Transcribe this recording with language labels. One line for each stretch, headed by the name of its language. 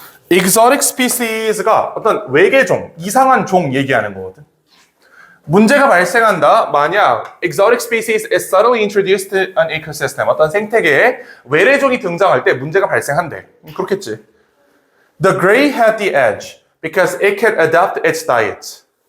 Korean: exotic species가 어떤 외계종, 이상한 종 얘기하는 거거든. 문제가 발생한다. 만약
English: exotic species is suddenly introduced to an ecosystem.
Korean: 어떤 생태계에 외래종이 등장할 때 문제가 발생한대. 그렇겠지.
English: The gray had the edge because it can adapt its diet.